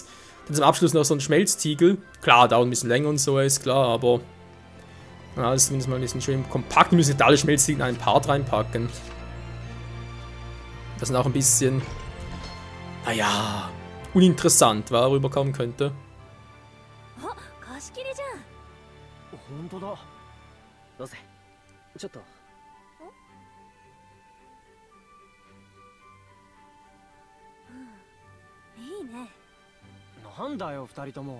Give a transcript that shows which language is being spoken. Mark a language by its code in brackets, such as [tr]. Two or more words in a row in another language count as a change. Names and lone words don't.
[de] Dann zum Abschluss noch so ein Schmelztiegel. Klar, dauert ein bisschen länger und so, ist klar, aber. Ja, das ist zumindest mal ein bisschen schön kompakt. Wir müssen nicht alle Schmelztiegel in einen Part reinpacken. Das ist auch ein bisschen. Naja, uninteressant, was rüberkommen könnte. [ja] 貸し切りじゃん。本当だ。どうせちょっと。いいね。なんだよ二人とも。